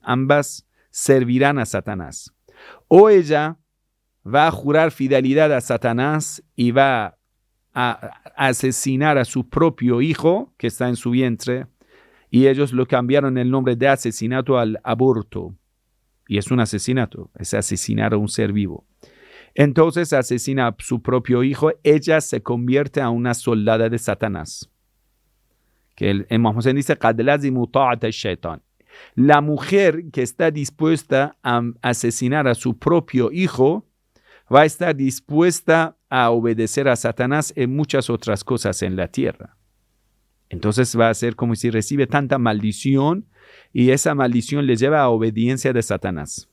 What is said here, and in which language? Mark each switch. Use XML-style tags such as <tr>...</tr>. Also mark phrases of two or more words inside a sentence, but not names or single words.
<es>Ambas servirán a Satanás. O ella va a jurar fidelidad a Satanás y va a asesinar a su propio hijo que está en su vientre, y ellos lo cambiaron el nombre de asesinato al aborto. Y es un asesinato, es asesinar a un ser vivo. Entonces asesina a su propio hijo, ella se convierte a una soldada de Satanás. Que el Imam Hussein dice,</es> <ar>قَدْ لَزِمُوا طَاعَةَ الشَّيْطَانِ.</ar> <es>La mujer que está dispuesta a asesinar a su propio hijo va a estar dispuesta a obedecer a Satanás en muchas otras cosas en la tierra. Entonces va a ser como si recibe tanta maldición y esa maldición le lleva a obediencia de Satanás.</es>